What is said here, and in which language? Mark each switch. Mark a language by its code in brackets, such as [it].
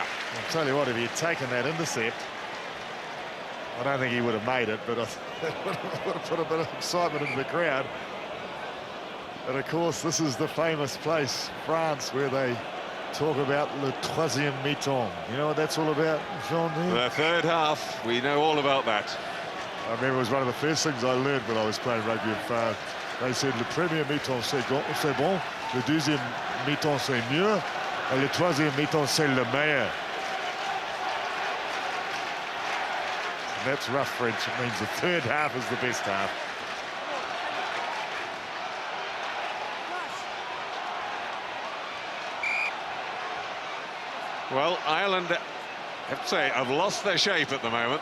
[en] I'll tell you what, if he had taken that intercept, I don't think he would have made it, but it would have put a bit of excitement into the crowd. But of course, this is the famous place, France, where they talk about [fr] le troisième mi-temps. [en] You know what that's all about, Jean? The third half, we know all about that. I remember it was one of the first things I learned when I was playing rugby in France. They said [fr] le premier mi-temps c'est bon, le deuxième mi-temps c'est mieux, et le troisième mi-temps c'est le meilleur. [en] And that's rough French. It means the third half is the best half. Well, Ireland, I have to say, have lost their shape at the moment.